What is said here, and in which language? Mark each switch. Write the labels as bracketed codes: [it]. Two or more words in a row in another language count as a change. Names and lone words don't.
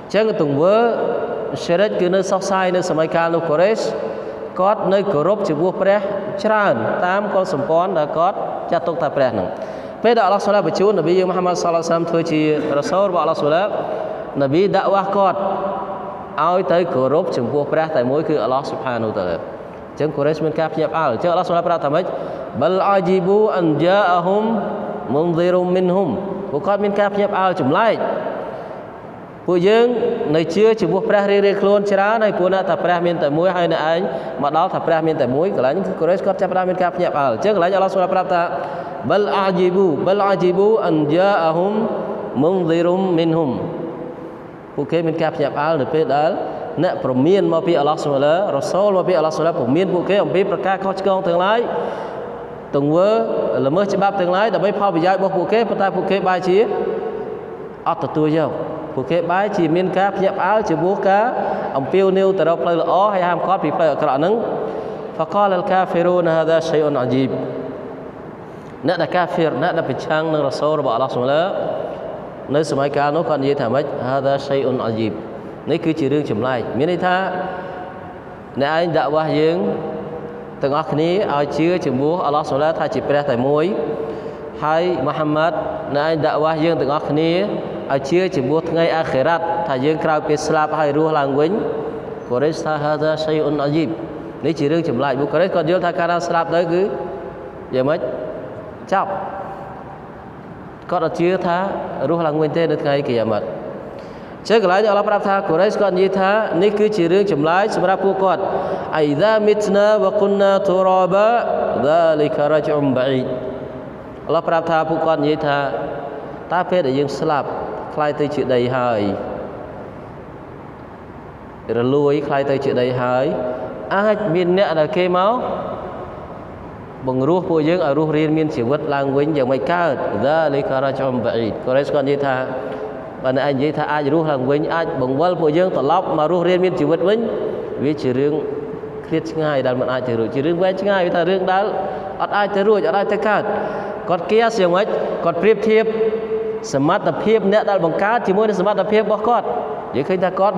[km] ញ្ចឹងទង្វើសេរីគឺនៅសុខសាយនៅសម័យកាលនោះកូរ៉េសគាត់នៅគោរពចំពោះព្រះច្រើនតាមកុលសម្ព័ន្ធដែលគាត់ចាត់ទុកថាព្រះហ្នឹងពេលដែលអល់ឡោះសុបហានបញ្ជូននប៊ីយើងមូហាម៉ាត់សល្ល ល់ឡោះអាឡៃហ៊ីវសសល្លាមធ្វើជារ៉ាសូលរបស់អល់ឡោះសុបហាននប៊ីដាក់វ៉ាស់គាត់ឲ្យទៅគោរពចំពោះព្រះតែមួយគឺអល់ឡោះស៊ុបហានតាឡាអញ្ចឹងកូរ៉េសមានការភ្ញាក់ផ្អើលអញ្ចឹងអល់ឡោះសុបហានប្រាប់ថាម៉េច [ar] بل عجبوا أن جاءهم منذر منهم [km] ពួកគាត់មានការភ្ញាក់ផ្អើលចម្លែកពួកយើងនៅជឿចំពោះព្រះរៀងៗខ្លួនច្រើនហើយពួកអ្នកថាព្រះមានតែមួយហើយអ្នកឯងមកដល់ថាព្រះមានតែមួយកន្លែងគឺកូរ៉េសគាត់ចាប់ផ្ដើមមានការភ្ញាក់ផ្អើលអញ្ចឹងកន្លែងអល់ឡោះសុបហានប្រាប់ថា بل [ar] عجبوا أن جاءهم منذر منهم [km] ពួកគេមានការភ្ញាក់ផ្អើលនៅពេលដែលអ្នកប្រមានមកពីអល់ឡោះសុបហានរ៉ាសូលមកពីអល់ឡោះសុបហានប្រមានពួកគេអំពីប្រការខុសឆ្គងទាំងឡាយទង្វើល្មើសច្បាប់ទាំងឡាយដើម្បីផលប្រយោជន៍របស់ពួកគេប៉ុន្តែពួកគេបែរជា អត់ទទួលយកពួកគេបែរជាមានការភ្ញាក់ផ្អើលចំពោះការអំពាវនាវទៅរកផ្លូវល្អហើយហាមឃាត់ពីផ្លូវអាក្រក់ហ្នឹង [ar] فقال الكافرون هذا شيء عجيب [km] អ្នកដែលកាហ្វៀរអ្នកដែលប្រឆាំងនឹងរ៉ាសូលរបស់អល់ឡោះស៊ុបហានា នៅសម័យកាលនោះគាត់និយាយថាម៉េច [ar] هذا شيء عجيب [km] នេះគឺជារឿងចម្លែកមានន័យថាអ្នកឯងដាក់វ៉ាស់យើងទាំងអស់គ្នាឲ្យជឿចំពោះអល់ឡោះស៊ុបហានាថាជាព្រះ តែមួយហើយមូហាម៉ាត់អ្នកឯងដាក់វ៉ាស់យើងទាំងអស់គ្នាឲ្យជឿចំពោះថ្ងៃអាខិរ៉ាត់ថាយើងក្រោយពេលស្លាប់ហើយ រស់ឡើងវិញកូរ៉េសថា [ar] هذا شيء عجيب [km] នេះជារឿងចម្លែកបុគ្គលិកគាត់យល់ថាកាលណាស្លាប់ទៅគឺយ៉ាងម៉េចចប់គាត់អត់ជឿថារស់ឡើងវិញទេនៅថ្ងៃគីយ៉ាម៉ាត់ចឹងកន្លែងនេះអល់ឡោះប្រាប់ថាកូរ៉េសគាត់និយាយថានេះគឺជារឿងចម្លែកសម្រាប់ពួកគាត់ [ar] أئذا متنا وكنا ترابا ذلك رجع بعيد [km] អល់ឡោះប្រាប់ថាពួកគាត់និយាយថាតើពេលដែលយើងស្លាប់ខ្លាយទៅជាដីហើយ រលួយខ្លាយទៅជាដីហើយអាចមានអ្នកដែលគេមកបង្រោះពួកយើងឲ្យរស់រានមានជីវិតឡើងវិញយ៉ាងមិនកើត [ar] ذلك رجع بعيد [km] កូរ៉េសគាត់និយាយថាបើអ្នកឯងនិយាយថាអាចរស់ឡើងវិញអាច បង្វិលពួកយើងត្រឡប់មករស់រានមានជីវិតវិញវាជារឿងឃ្លាតឆ្ងាយដែលមិនអាចទៅរួចជារឿងវែងឆ្ងាយវាថារឿងដែលអត់អាចទៅរួចអត់អាច ទៅកើតគាត់គៀសយ៉ាងម៉េចគាត់ប្រៀបធៀបសមត្ថភាពអ្នកដែលបង្កើតជាមួយនឹងសមត្ថភាពរបស់គាត់និយាយឃើញថាគាត់មិន